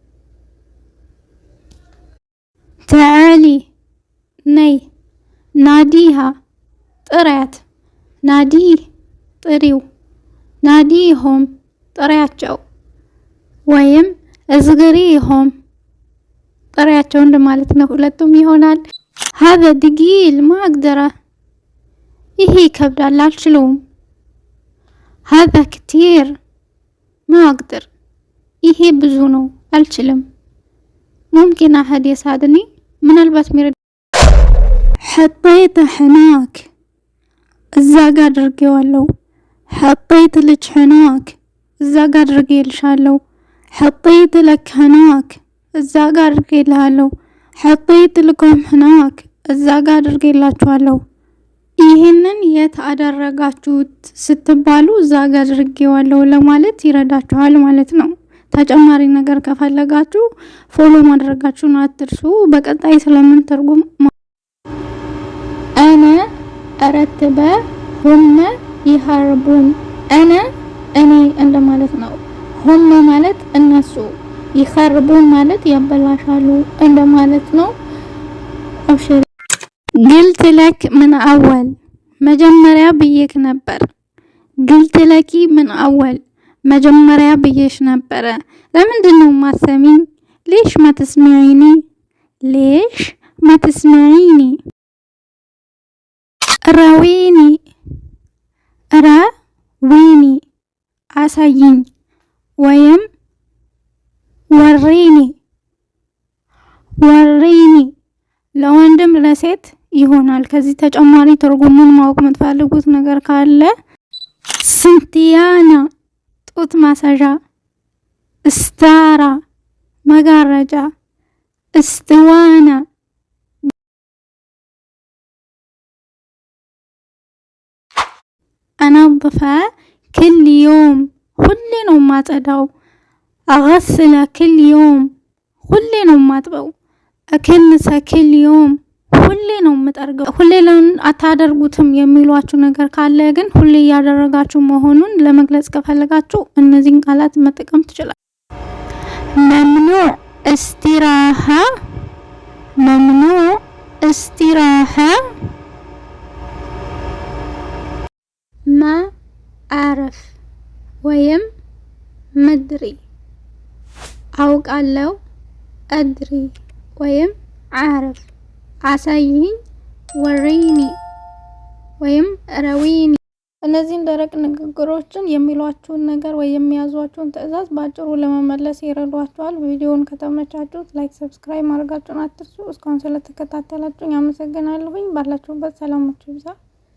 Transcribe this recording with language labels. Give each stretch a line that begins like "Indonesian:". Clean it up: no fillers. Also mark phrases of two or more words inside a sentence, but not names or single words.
Amharic: ተዓሊ ነይ፣ ናዲሃ ጥሪያት፣ ናዲ ጥሪው፣ ናዲሆም ጥሪያቸው፣ ወይም እዝግሪሆም ጥሪያቸው እንደማለት ነው። ሁለቱም ይሆናል።
Arabic: هذا ثقيل ما اقدر
Amharic: ይሄ ይከብዳል አልችለውም።
Arabic: هذا كتير ما اقدر
Amharic: ይሄ ብዙ ነው አልችልም።
Arabic: ممكن احد يساعدني
Amharic: ምናልባት ሚረዳ
Arabic: حطيت هناك
Amharic: እዛ ጋር አድርጌዋለሁ።
Arabic: حطيت لك هناك
Amharic: እዛ ጋር አድርጌልሻለሁ።
Arabic: حطيت لك هناك
Amharic: እዛ ጋር አድርጌልሃለሁ።
Arabic: حطيت لكم هناك
Amharic: እዛ ጋር አድርጌላችኋለሁ። ይሄንን የት አደረጋችሁት ስትባሉ እዛ ጋር አድርጌዋለሁ ለማለት ይረዳችኋል ማለት ነው። ተጨማሪ ነገር ከፈለጋችሁ ፎሎ ማድረጋችሁን አትርሱ። በቀጣይ ስለምን ተርጉም
Arabic: انا ارتب هم يهربون انا
Amharic: እኔ እንደማለት ነው። هم ማለት እነሱ፣ ይخربون ማለት ያበላሻሉ እንደማለት ነው። አብሽር
Arabic: قلت لك من اول
Amharic: መጀመሪያ ብዬሽ ነበር።
Arabic: قلت لك من اول
Amharic: መጀመሪያ ብዬሽ ነበር። ለምንድነው ማሰሚኝ?
Arabic: ليش ما تسمعيني ليش ما تسمعيني راويني
Amharic: راويني አሳይኝ ወይም
Arabic: وريني وريني
Amharic: ለወንድም ለሴት ይሆናል። ከዚህ ተጨማሪ ትርጉሙን ማወቅ የምትፈልጉት ነገር ካለ ስንቲያና ጡት ማሳዣ፣ እስታራ መጋረጃ፣ እስትዋና
Arabic: أنظف كل يوم
Amharic: ሁሌ ነው ማጸዳው።
Arabic: أغسل كل يوم
Amharic: ሁሌ ነው ማጥበው።
Arabic: أكنس كل يوم
Amharic: ሁሌ ነው መጠርገው። ሁሌ አታደርጉትም የሚሏችሁ ነገር ካለ ግን ሁሌ ያደረጋችሁ መሆኑን ለመግለጽ ከፈለጋችሁ እነዚህን ቃላት መጠቀም ትችላላችሁ።
Arabic: ممنوع استراحة ممنوع استراحة ما أعرف ወይም መድሪ አውቃለሁ፣ አድሪ ወይም አዕረፍ
Amharic: አሳይኝ፣ ወሪኒ ወይም ረዊኒ። እነዚህን ደረቅ ንግግሮችን የሚሏችሁን ነገር ወይ የሚያዟችሁን ትዕዛዝ ባጭሩ ለመመለስ ይረዷችኋል። ቪዲዮውን ከተመቻችሁት ላይክ፣ ሰብስክራይብ ማድረጋችሁን አትርሱ። እስካሁን ስለተከታተላችሁኝ አመሰግናለሁኝ። ባላችሁበት ሰላማችሁ ይብዛ።